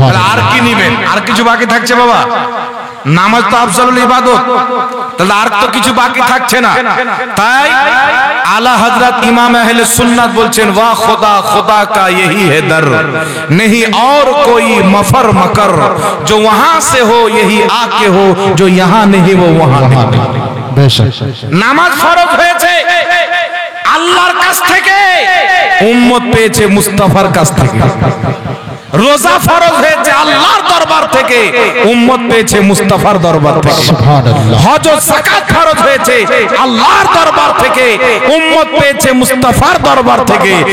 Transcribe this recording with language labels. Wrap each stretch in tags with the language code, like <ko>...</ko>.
<bn>আর কি নিবেন? আর কিছু বাকি থাকছে বাবা? নামাজ তো আফজালুল ইবাদত, তাহলে আর তো কিছু বাকি থাকছে না। তাই আলা হযরত ইমাম আহলে সুন্নাত বলছেন ওয়া খুদা খুদা কা</bn> <hi>यही है दर, नहीं और कोई मफर मकर, जो वहां से हो यही आके हो, जो यहां नहीं वो वहां नहीं।</hi> <bn>বেশক নামাজ ফরজ হয়েছে আল্লাহর কাছ থেকে, উম্মত পেয়েছে মুস্তাফার কাছ থেকে। রোজা ফরজ হয়েছে আল্লাহর দরবার থেকে, উম্মত পেয়েছে মুস্তাফার দরবার থেকে। সুবহানাল্লাহ। হজ ও যাকাত ফরজ হয়েছে আল্লাহর দরবার থেকে, উম্মত পেয়েছে মুস্তাফার দরবার থেকে।</bn>